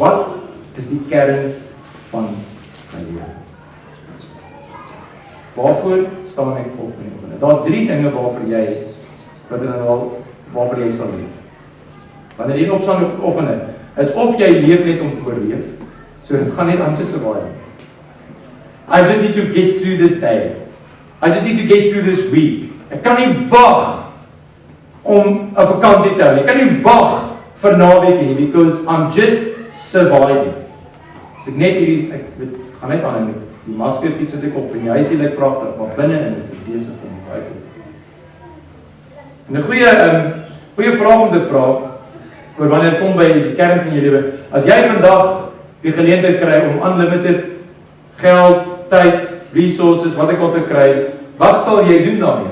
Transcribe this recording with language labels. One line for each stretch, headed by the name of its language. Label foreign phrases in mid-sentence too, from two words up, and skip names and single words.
Afrikaans: Wat is die kern van my lewe? Waarvoor staan ek op? Daar's 3 dinge waarvoor jy sal leef. Wanneer jy opstaan op oggend, is of jy leef net om te oorleef, so dit gaan net aan te survive.
English: I just need to get through this day. I just need to get through this week.
Afrikaans: Ek kan nie wag om 'n vakansie te hou nie. Ek kan nie wag vir naweek nie,
English: because I'm just surviving.
Afrikaans: As ek net hierdie, ek gaan net aan die maskertjie sit ek op en die huisie lyk pragtig, maar binne-in is dit besig om baie goed. En 'n goeie vraag om te vra, oor wanneer dit kom by die kern van jou lewe, as jy vandag die geleentheid kry om unlimited geld, tyd, resources, wat ek al te kry, wat sal jy doen daarmee?